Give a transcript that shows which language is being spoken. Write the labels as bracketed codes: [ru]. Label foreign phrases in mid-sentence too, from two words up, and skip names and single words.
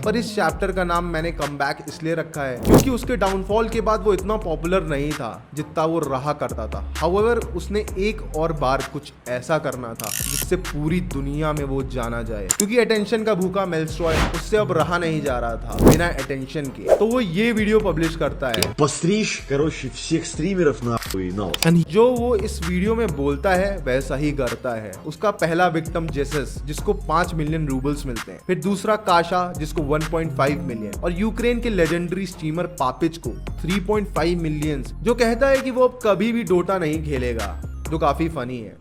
[hi] पर इस चैप्टर का नाम मैंने कमबैक इसलिए रखा है क्योंकि उसके डाउनफॉल के बाद वो इतना पॉपुलर नहीं था जितना वो रहा करता था। हाउएवर, उसने एक और बार कुछ ऐसा करना था जिससे पूरी दुनिया में वो जाना जाए, क्योंकि अटेंशन का भूखा मेल्स्ट्रॉय उससे अब रहा नहीं जा रहा था बिना अटेंशन के। तो वो ये वीडियो पब्लिश करता है, [ru] постричь, короче, всех стримеров нахуй, на. [hi] जो वो इस वीडियो में बोलता है वैसा ही करता है। उसका पहला विक्टिम जेसस जिसको 5 [en] million roubles [hi] मिलते हैं, फिर दूसरा काशा जिसको 1.5 मिलियन और यूक्रेन के [en] legendary streamer [hi] पापिच को 3.5 मिलियन, जो कहता है कि वो अब कभी भी डोटा नहीं खेलेगा, जो काफी फनी है।